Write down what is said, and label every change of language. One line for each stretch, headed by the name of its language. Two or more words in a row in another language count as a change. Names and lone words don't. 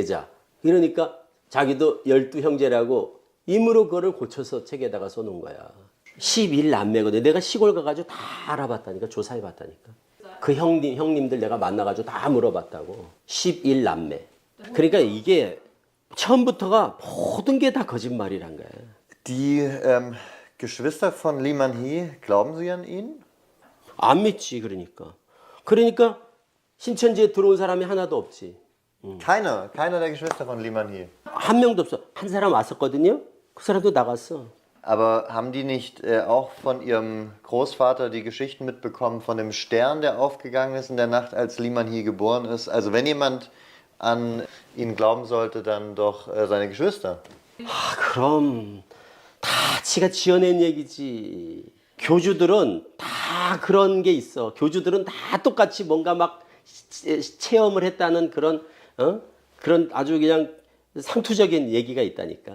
Korean: 그러니까 자기도 12형제라고 임으로 그거를 고쳐서 책에다가 써놓은 거야. 11남매거든. 내가 시골 가가지고 다 알아봤다니까. 조사해봤다니까. 그 형님들 내가 만나가지고 다 물어봤다고. 11남매. 그러니까 이게 처음부터가 모든 게 다 거짓말이란 거야.
German: Die Geschwister von Lee Man-hee, glauben Sie an ihn?
Korean: 안 믿지 그러니까. 그러니까 신천지에 들어온 사람이 하나도 없지.
German: Keiner der Geschwister von Lee Man-hee.
Korean: 한 명도 없어. 한 사람 왔었거든요. 그 사람도 나갔어.
German: Aber haben die nicht auch von ihrem Großvater die Geschichten mitbekommen von dem Stern, der aufgegangen ist in der Nacht, als Lee Man-hee geboren ist? Also wenn jemand an ihn glauben sollte, dann doch seine Geschwister.
Korean: 아, 그럼 다 지가 지어낸 얘기지. 교주들은 다 그런 게 있어. 교주들은 다 똑같이 뭔가 막 체험을 했다는 그런 그런 아주 그냥 상투적인 얘기가 있다니까.